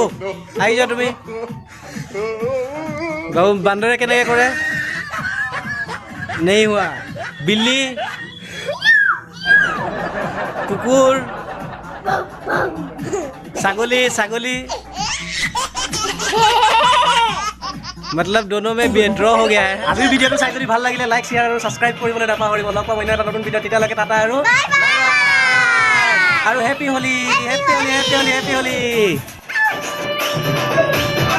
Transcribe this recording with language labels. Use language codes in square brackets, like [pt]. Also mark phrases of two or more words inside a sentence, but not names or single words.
[hi] आई जाओ तुम्हें। बाबू [as] বান্দৰে কেনেকৈ কৰে? [hi] नहीं हुआ। बिल्ली, कुकुर, [as] ছাগলী, ছাগলী। [hi] मतलब दोनों में ड्र हो गया है। [as] আজি ভিডিওটো চাই যদি ভাল লাগিলে [en] like share [as] আৰু সাবস্ক্ৰাইব কৰিবলৈ নাপাহৰিব। লগ পাম অন্য এটা নতুন ভিডিঅ'। তেতিয়ালৈকে টাটা আৰু [en] happy Holi, happy Holi, happy Holi, happy Holi.